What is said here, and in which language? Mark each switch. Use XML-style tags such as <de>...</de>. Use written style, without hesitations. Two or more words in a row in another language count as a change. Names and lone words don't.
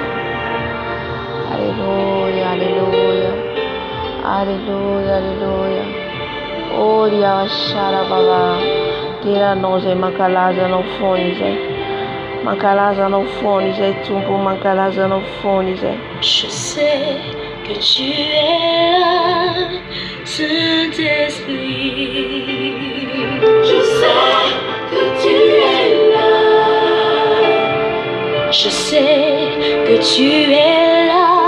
<mg>Halleluja, halleluja. Alléluia, alléluia. Oh, Riawashara Baba. Tiranao izay mankalaza anao foana izay. Mankalaza anao foana izay Tompo, mankalaza anao foana izay.</mg> <fr>Je sais que tu es là, Saint-Esprit. Je sais que tu es là. Je sais que tu es là.</fr>